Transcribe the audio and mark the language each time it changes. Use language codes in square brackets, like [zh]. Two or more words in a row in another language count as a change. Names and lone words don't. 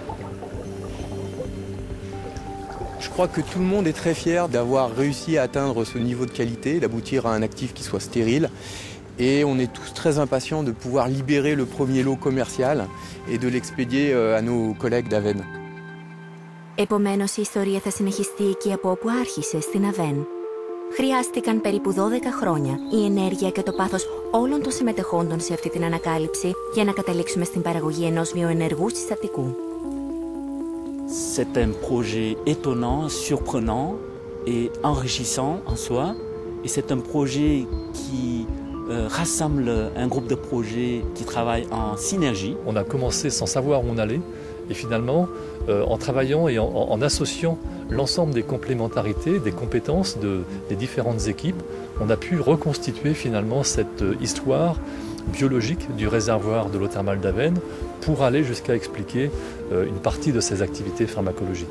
[fr] Je crois que tout le monde est très fier d'avoir réussi à atteindre ce niveau de qualité, d'aboutir à un actif qui soit stérile. Et on est tous très impatients de pouvoir libérer le premier lot commercial et de l'expédier à nos collègues d'Aven. [el] Επομένως, η ιστορία θα συνεχιστεί εκεί από όπου άρχισε, στην Αβέν. Χρειάστηκαν περίπου 12 χρόνια η ενέργεια και το πάθος όλων των συμμετεχόντων σε αυτή την ανακάλυψη για να καταλήξουμε στην παραγωγή ενός βιοενεργού συστατικού. [fr] C'est un projet étonnant, surprenant et enrichissant en soi. Et c'est un projet qui rassemble un groupe de projets qui travaillent en synergie. On a commencé sans savoir où on allait et finalement, en travaillant et en associant l'ensemble des complémentarités, des compétences des différentes équipes, on a pu reconstituer finalement cette histoire biologique du réservoir de l'eau thermale d'Aven pour aller jusqu'à expliquer une partie de ses activités pharmacologiques.